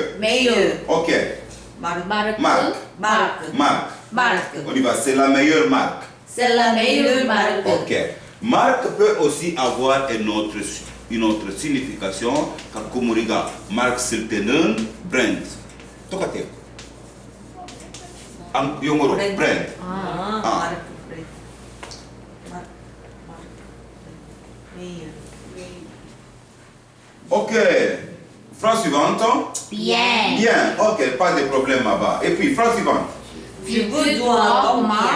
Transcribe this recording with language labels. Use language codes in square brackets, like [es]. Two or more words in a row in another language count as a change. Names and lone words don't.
[fr] Meilleur. Ok, Marque. [ko] 마르크. [fr] marque. Marque. Marque. Marque. On y va, c'est la meilleure marque. C'est la meilleure marque. Ok. Marque peut aussi avoir une autre signification. Comme regarde, marque certaine brand. [ko] 똑같아요. 영어로 [en] Brand. brand. 아, 아. [fr] marque. Marque. Meilleur. Ok. Phrase suivante. Bien. Bien. Ok, pas de problème là-bas. Et puis, phrase suivante. Je vous dois combien?